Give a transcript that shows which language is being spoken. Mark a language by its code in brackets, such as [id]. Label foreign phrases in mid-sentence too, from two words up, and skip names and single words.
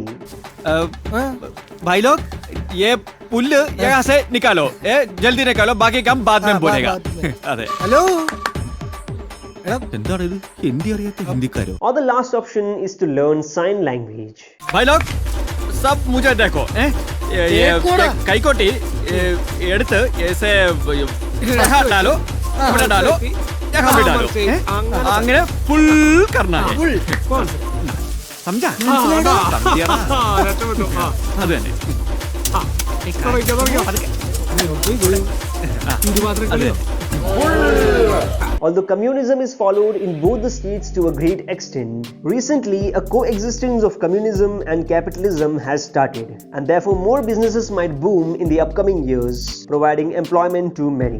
[hi] भाई लोग ये पुल यहाँ से निकालो, जल्दी निकालो, बाकी काम बाद में बोलेगा. अरे हेलो, [ml] എന്താണ് ഇത്? ഹിന്ദി അറിയാത്ത ഹിന്ദിക്കാരോ? [en] Or the last option is to learn sign language. [hi] भाई लोग सब मुझे देखो, ये [ml] കൈക്കോട്ടി എടുത്ത് [hi] ऐसे यहाँ डालो, ഇവിടെ डालो, यहाँ भी डालो, [ml] അങ്ങനെ ഫുൾ [hi] करना है. समझा? [ml] അത് തന്നെ. [en] Although communism is followed in both the states to a great extent, recently a coexistence of communism and capitalism has started, and therefore more businesses might boom in the upcoming years, providing employment to many.